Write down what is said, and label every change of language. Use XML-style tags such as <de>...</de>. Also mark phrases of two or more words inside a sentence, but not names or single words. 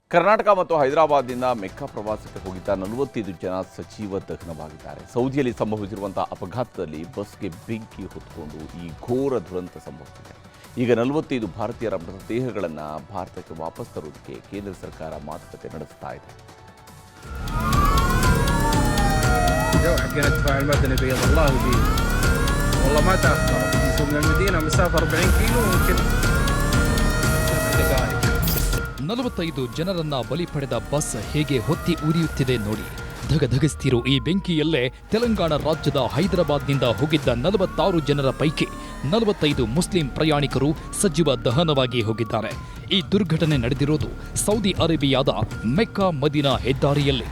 <kn>ಕರ್ನಾಟಕ ಮತ್ತು ಹೈದರಾಬಾದ್ನಿಂದ ಮೆಕ್ಕಾ ಪ್ರವಾಸಕ್ಕೆ ಹೋಗಿದ್ದ 45 ಜನ ಸಜೀವ ದಹನವಾಗಿದ್ದಾರೆ. ಸೌದಿಯಲ್ಲಿ ಸಂಭವಿಸಿರುವಂತಹ ಅಪಘಾತದಲ್ಲಿ ಬಸ್ಗೆ ಬೆಂಕಿ ಹೊತ್ತುಕೊಂಡು ಈ ಘೋರ ದುರಂತ ಸಂಭವಿಸಿದೆ. ಈಗ 45 ಭಾರತೀಯರ ಮೃತದೇಹಗಳನ್ನು ಭಾರತಕ್ಕೆ ವಾಪಸ್ ತರುವುದಕ್ಕೆ ಕೇಂದ್ರ ಸರ್ಕಾರ ಮಾತುಕತೆ ನಡೆಸ್ತಾ ಇದೆ.</kn> <ar>حقنا الدفاع المدني بيض الله وبيه والله ما تاخر من المدينه مسافه 40 كيلو ممكن دقائق.</ar> <kn>45 ಜನರನ್ನ ಬಲಿ ಪಡೆದ ಬಸ್ ಹೇಗೆ ಹೊತ್ತಿ ಉರಿಯುತ್ತಿದೆ ನೋಡಿ. ಧಗಧಗಿಸ್ತಿರೋ ಈ ಬೆಂಕಿಯಲ್ಲೇ ತೆಲಂಗಾಣ ರಾಜ್ಯದ ಹೈದರಾಬಾದ್ನಿಂದ ಹೋಗಿದ್ದ 46 ಜನರ ಪೈಕಿ 45 ಮುಸ್ಲಿಂ ಪ್ರಯಾಣಿಕರು ಸಜೀವ ದಹನವಾಗಿ ಹೋಗಿದ್ದಾರೆ. ಈ ದುರ್ಘಟನೆ ನಡೆದಿರೋದು ಸೌದಿ ಅರೇಬಿಯಾದ ಮೆಕ್ಕಾ ಮದೀನಾ ಹೆದ್ದಾರಿಯಲ್ಲಿ.</kn>